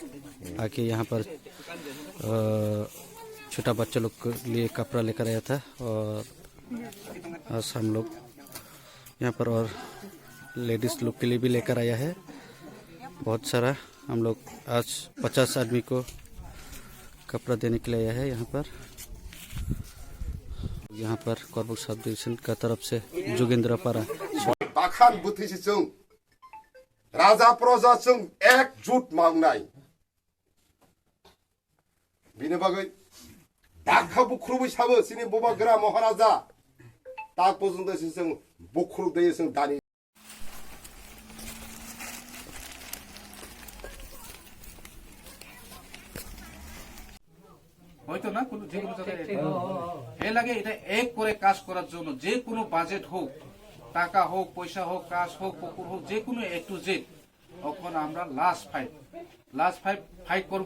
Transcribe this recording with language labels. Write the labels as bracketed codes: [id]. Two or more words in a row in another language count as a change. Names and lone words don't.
[hi] आके यहाँ पर छोटा बच्चा लोग के लिए कपड़ा लेकर आया था और आज हम लोग यहाँ पर और लेडीज लोग के लिए भी लेकर आया है बहुत सारा। हम लोग आज 50 आदमी को कपड़ा देने के लिए आया है। यहाँ पर करबुक [en] sub division [hi] का तरफ से जोगेंद्र पारा [trp] बाखान बुथिसिजों राजा प्रजाजों एकजुट मावनाय बिनि बागै डाका बुख्रुबै साबो सिनि बबाग्रा महाराजा ता पजों जों बुख्रुदै जों दानि [bn] হয়তো না কোনো যে কোনো জায়গায় এ লাগে এটা এক করে কাজ করার জন্য যে কোনো বাজেট হোক টাকা হোক পয়সা হোক কাজ হোক পুকুর হোক যে কোনো [en] A to Z [bn] তখন আমরা [en] last fight [bn] করব।